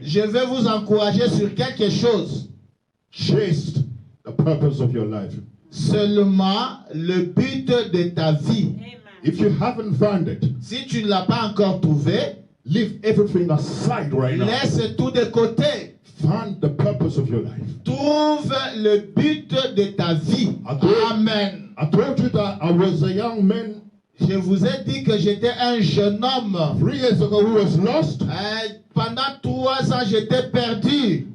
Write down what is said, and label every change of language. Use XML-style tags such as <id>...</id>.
<fr>Je vais vous encourager sur quelque chose.</fr> <en>Chase the purpose of your life.</en> <fr>Seulement le but de ta vie.</fr> <en>If you haven't found it,</en> <fr>Si tu ne l'as pas encore trouvé,</fr> <en>leave everything aside right now.</en> <fr>laisse tout de côté.</fr> <en>Find the purpose of your life.</en> <fr>Trouve le but de ta vie. Amen.</fr> <en>I told you that I was a young man</en> <fr>Je vous ai dit que j'étais un jeune homme.</fr> <en>3 years ago who was lost.</en> <fr>Pendant 3 ans, j'étais perdu.</fr>